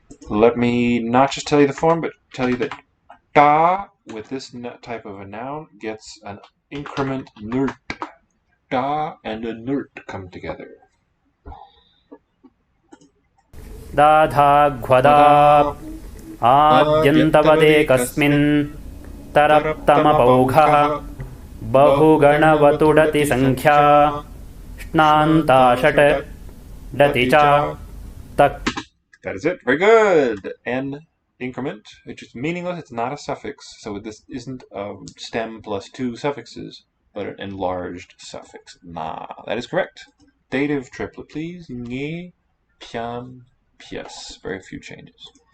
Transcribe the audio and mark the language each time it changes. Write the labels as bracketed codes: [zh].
[en] Let me not just tell you the form, but tell you that ta with this type of a noun gets an increment nurt. Ta and a nurt come together. [sa] दाधाघ्वदा आद्यन्तवदेकस्मिन् तरप्तमपौघः बहुगणवतुडति संख्या स्नान्ताषट् डति च तक्. [en] That is it. Very good. N increment, which is meaningless. It's not a suffix, so this isn't a stem plus two suffixes, but an enlarged suffix. Na. That is correct. Dative triplet, please. [sa] Nge, pyam, pyas. [en] Very few changes.